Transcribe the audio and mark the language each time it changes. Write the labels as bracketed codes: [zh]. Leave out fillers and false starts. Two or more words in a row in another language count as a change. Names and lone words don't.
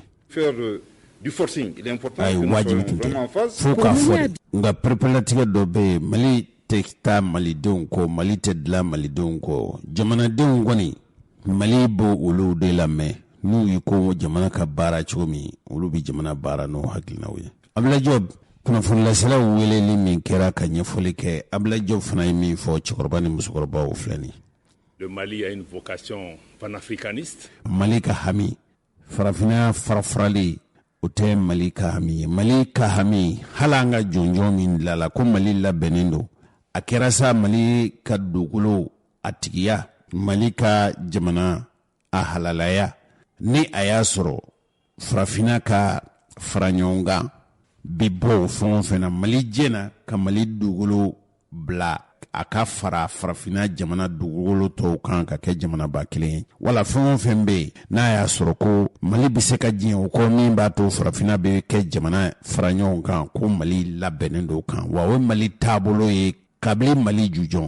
[fr] Faire du forcing, il est important que nous soyons vraiment en phase. [bm] Faut k'a fɔ nka perepelatigɛ dɔ bɛ yen Mali tɛ taa malidenw kɔ Mali tɛ dilan malidenw kɔ jamanadenw kɔni Mali b'o olu de lamɛn n'u yi ko jamana ka baara cogo min olu bɛ jamana baara n'o hakilinaw ye. Abdoulaye Diop kunnafonilaselaw weleli min kɛra ka ɲɛfɔli kɛ Abdoulaye Diop fana ye min fɔ cɛkɔrɔba ni musokɔrɔbaw filɛ nin. [fr] Le Mali a une vocation panafricaniste. [bm] Mali ka hami farafinna farafarali o tɛ Mali ka hami ye. Mali ka hami hali an ka jɔnjɔn min dilala ko Mali labɛnnen don a kɛra sa Mali ka dugukolo a tigiya Mali ka jamana a halalaya ni a y'a sɔrɔ farafinna ka fara ɲɔgɔn kan bi bɔ fɛn o fɛn na Mali jɛna ka Mali dugukolo bila a ka fara farafinna jamana dugukolo tɔw kan ka kɛ jamanaba kelen ye wala fɛn o fɛn bɛ yen n'a y'a sɔrɔ ko Mali bɛ se ka diɲɛ o kɔ min b'a to farafinna bɛ kɛ jamana fara ɲɔgɔn kan ko Mali labɛnnen don kan wa o ye Mali taabolo ye kabini Mali jujɔn.